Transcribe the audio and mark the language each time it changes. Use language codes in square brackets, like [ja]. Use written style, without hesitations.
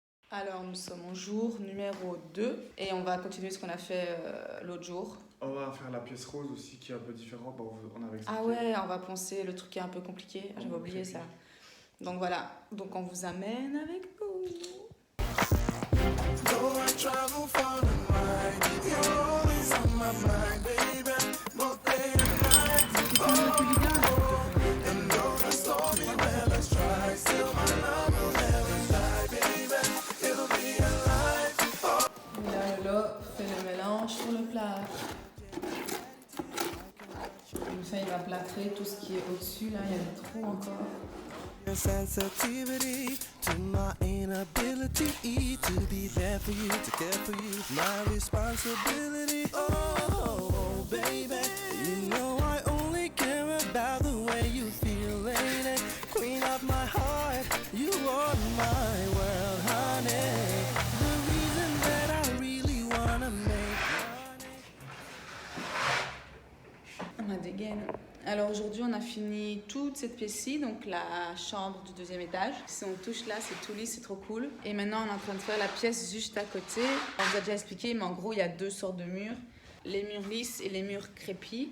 [fr] Alors nous sommes au jour numéro 2 et on va continuer ce qu'on a fait l'autre jour. On va faire la pièce rose aussi qui est un peu différente. On avait expliqué. Ah ouais, on va poncer le truc qui est un peu compliqué. J'avais oublié ça. Donc voilà, donc on vous amène avec nous. [en] Though I travel far and wide, you're always on my mind, baby. Both day and night. And though the stormy weather's try, still my love will never die, baby. It'll be alive. [fr] Là, Lolo fait le mélange sur le plat. Comme ça, il va plâtrer tout ce qui est au-dessus. Là, il y a des trous encore. [en] Your sensitivity to my inability to be there for you, to care for you, my responsibility. Oh, baby, you know I only care about the way you feel, lady. Queen of my heart, you are my world, honey. The reason that I really wanna make [fr] On a des gaines. Alors aujourd'hui, on a fini toute cette pièce-ci, donc la chambre du 2e étage. Si on touche là, c'est tout lisse, c'est trop cool. Et maintenant, on est en train de faire la pièce juste à côté. On vous a déjà expliqué, mais en gros, il y a 2 sortes de murs. Les murs lisses et les murs crépis.